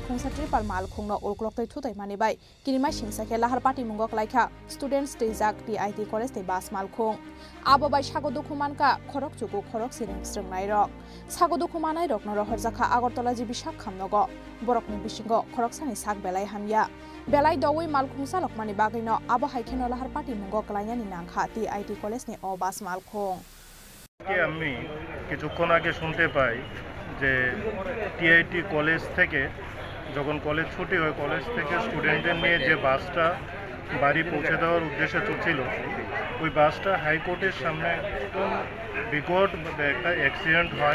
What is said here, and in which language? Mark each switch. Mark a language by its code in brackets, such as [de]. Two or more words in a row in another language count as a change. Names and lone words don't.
[trp] khungsa tripal malkhong no ulklok tai thutai mani bai kinimai singsa ke lahar party mungok laikha students tejak TIT college te bas malkhong abo bai sagodukuman ka khorok chuku khorok sireng srungnai rok sagodukumanai rok no rohor jakha Agartala ji Bishak khamnogo borokni bisingo khorok sani sak belai hamya belai doi malkhungsa lokmani bagino abo haikeno lahar party mungo klainani nangkha TIT college ni obas malkhong [bn] আমি কিছুক্ষণ আগে শুনতে পাই যে টিআইটি কলেজ থেকে যখন কলেজ ছুটি হয় কলেজ থেকে স্টুডেন্টদের নিয়ে যে বাসটা বাড়ি পৌঁছে দেওয়ার উদ্দেশ্যে চলছিল ওই বাসটা হাইকোর্টের সামনে একদম বিকট একটা অ্যাক্সিডেন্ট হয়।